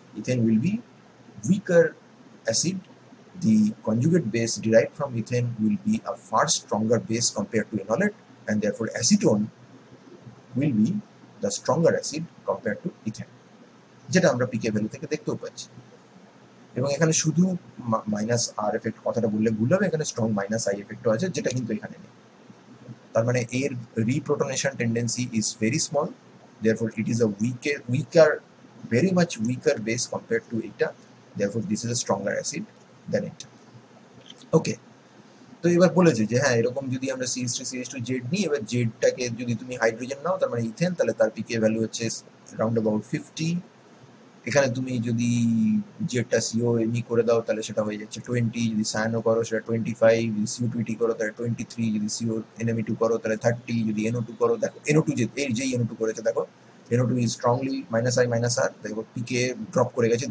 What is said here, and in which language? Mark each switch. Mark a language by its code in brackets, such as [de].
[en] Ethane will be weaker acid. The conjugate base derived from ethane will be a far stronger base compared to enolate, and therefore acetone will be the stronger acid compared to ethane, [bn] যেটা আমরা পিকে value থেকে দেখতেও পাচ্ছি। এবং এখানে শুধু minus আর effect কথাটা বললে ভুল হবে, এখানে স্ট্রং মাইনাস আই এফেক্টও আছে, যেটা কিন্তু এখানে নেই। তার মানে এর [en] Reprotonation tendency is very small, therefore it is a weaker, very much weaker base compared to এটা, therefore this is a stronger acid than এটা। [bn] ওকে, তো এবার বলেছে যে হ্যাঁ, এরকম যদি আমরা CH3CH2 জেড নিই, এবার জেডটাকে যদি তুমি হাইড্রোজেন নাও, তার মানে ইথেন, তাহলে তার পিকে ভ্যালু হচ্ছে রাউন্ড অ্যাবাউট 50। এখানে তুমি যদি জেডটা সিও এমই করে দাও, তাহলে সেটা হয়ে যাচ্ছে 20, যদি সায়ানো করো সেটা 25, যদি CO2 করো তাহলে 23, যদি সিও NME2 করো তাহলে 30, যদি NO2 করো, দেখো NO2 যেই NO2 করেছে, দেখো NO2 is strongly minus I minus আর, দেখো পিকে ড্রপ করে গেছে।